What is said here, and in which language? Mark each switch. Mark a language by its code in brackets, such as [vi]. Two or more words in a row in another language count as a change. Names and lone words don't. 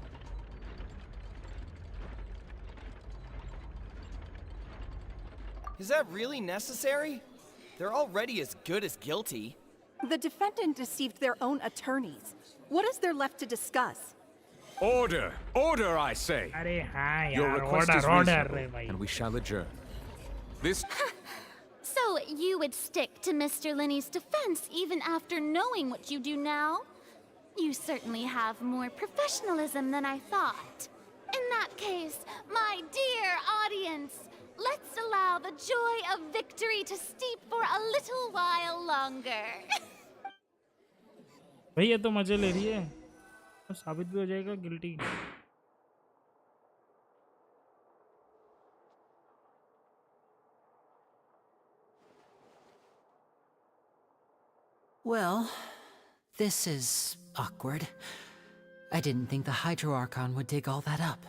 [en] Is that really necessary? They're already as good as guilty. The defendant deceived their own attorneys. What is there left to discuss? Order! Order, I say! [hi] अरे हाँ [en] Your [hi] यार, [en] request is order reasonable, [hi] रे भाई. [en] and we shall adjourn. This... So you would stick to Mr. Linney's defense even after knowing what you do now? You certainly have more professionalism than I thought. In that case, my dear audience, let's allow the joy of victory to steep for a little while longer. [hi] भाई ये तो मजे ले रही है. तो साबित भी हो जाएगा गिल्टी. [en] Well, this is awkward. I didn't think the Hydro Archon would dig all that up.